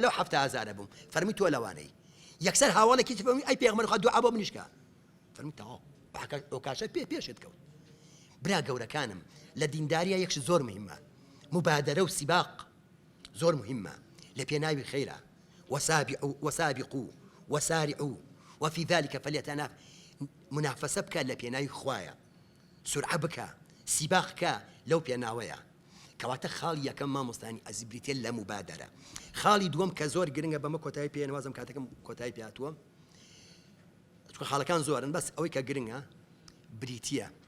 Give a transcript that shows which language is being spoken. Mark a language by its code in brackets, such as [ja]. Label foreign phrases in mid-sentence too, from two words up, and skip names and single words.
[ckb] لەو 7,000 بووم فەرمووی تۆ لەوانەی یەکسەر هاوڵێکی تر فەرمووی ئەی پێغەمبەری خوا دوعا بۆ منیش کە فەرمووی تەواو ئەو کاشە پێشت کەوت برا گەورەکانم لە دینداریە یەکش زۆر مهمە مبادرە و سیباق زۆر مهمە لە پێناوی خەیرە [ar] وسابقوا وسارعوا وفي ذلك فليتنافس [ckb] منافسە بکە لە پێناوی خوایە سرعە بکە سیباق بکە لەو پێناوەیە کەواتە خاڵی یەکەم مامۆستانی ئەزیبریتێ لە مبادرە خاڵی دووەم کە زۆر گرنگە بەمە کۆتایی پێ نوازم کاتەکەم کۆتایی پێهاتووە چونکە خاڵەکان زۆرن بەس ئەوەی کە گرنگە بریتیە